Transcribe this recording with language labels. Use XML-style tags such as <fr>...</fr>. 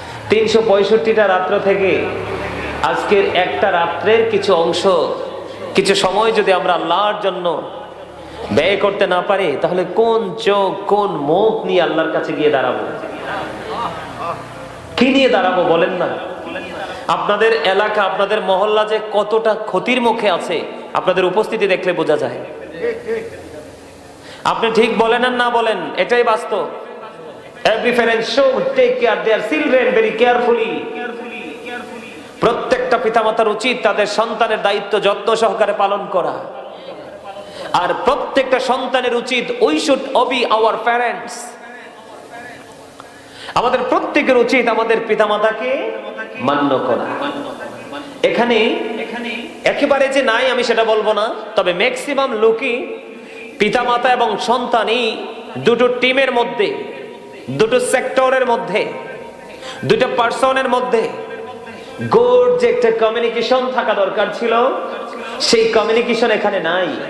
<bn>365টা রাত্র থেকে আজকের একটা রাত্রের কিছু অংশ, কিছু সময় যদি আমরা আল্লাহর জন্য ব্যয় করতে না পারি, তাহলে কোন চোখ কোন মুখ নিয়ে আল্লাহর কাছে গিয়ে দাঁড়াবো? কি নিয়ে দাঁড়াবো বলেন না? আপনাদের এলাকা, আপনাদের মহল্লা যে কতটা ক্ষতির মুখে আছে, আপনাদের উপস্থিতি দেখলে বোঝা যায়। আপনি ঠিক বলেন আর না বলেন, এটাই বাস্তব।</bn> <en>Every parent should take care their children very carefully.</en> <bn>প্রত্যেকটা পিতামাতার উচিত তাদের সন্তানের দায়িত্ব যত্ন সহকারে পালন করা। আর প্রত্যেকটা সন্তানের উচিত</bn> <en>we should obey our parents.</en> <bn>আমাদের প্রত্যেকের উচিত আমাদের পিতামাতাকে মান্য করা। এখানে একেবারে যে নাই আমি সেটা বলবো না, তবে ম্যাক্সিমাম লোকই পিতামাতা এবং সন্তানই দুটো টিমের মধ্যে, দুটো সেক্টরের মধ্যে, দুটো পার্সনের মধ্যে গুড যে একটা কমিউনিকেশন থাকা দরকার ছিল, সেই কমিউনিকেশন এখানে নাই।</bn>